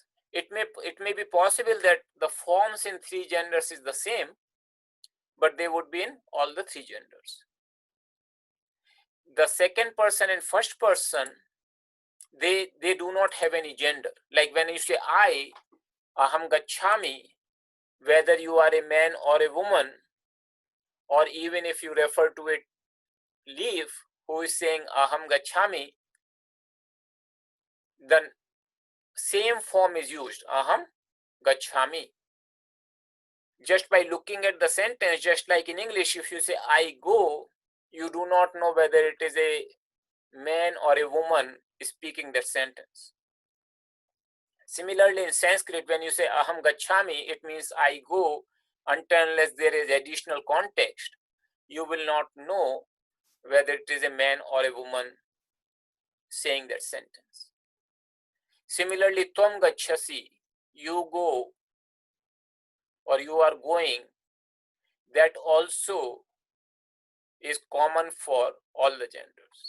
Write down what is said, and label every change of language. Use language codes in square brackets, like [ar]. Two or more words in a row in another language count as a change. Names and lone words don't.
[en] It may be possible that the forms in 3 genders is the same, but they would be in all the 3 genders. The second person and first person, they do not have any gender. Like when you say I, [sa] aham gacchami, [en] whether you are a man or a woman, or even if you refer to it leaf who is saying [sa] aham gacchami, [en] the same form is used, [sa] aham gacchami. [en] Just by looking at the sentence, just like in English, if you say I go, you do not know whether it is a man or a woman speaking that sentence. Similarly, in Sanskrit, when you say [sa] aham gacchami, [en] it means I go, until unless there is additional context, you will not know whether it is a man or a woman saying that sentence. Similarly, [sa] tvam gacchasi, [en] you go or you are going, that also is common for all the genders.